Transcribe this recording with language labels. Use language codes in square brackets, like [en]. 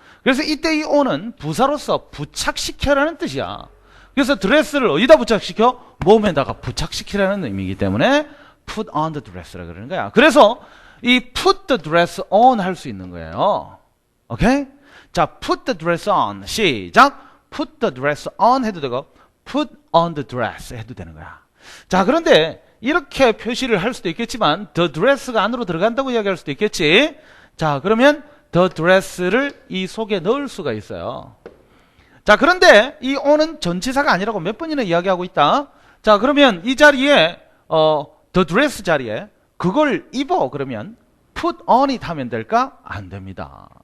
[ko] 그래서 이때 이 on은 부사로서 부착시켜라는 뜻이야. 그래서 드레스를 어디다 부착시켜? 몸에다가 부착시키라는 의미이기 때문에 [en] put on the dress [ko] 라 그러는 거야. 그래서 이 put the dress on 할 수 있는 거예요. [en] 오케이? 자, put the dress on. 시작. put the dress on [ko] 해도 되고 [en] put on the dress [ko] 해도 되는 거야. 자, 그런데 이렇게 표시를 할 수도 있겠지만 the dress가 안으로 들어간다고 이야기할 수도 있겠지. 자, 그러면 the dress를 이 속에 넣을 수가 있어요. 자, 그런데 이 on은 전치사가 아니라고 몇 번이나 이야기하고 있다. 자, 그러면 이 자리에 the dress 자리에 그걸 입어 그러면 put on이 타면 될까? 안 됩니다.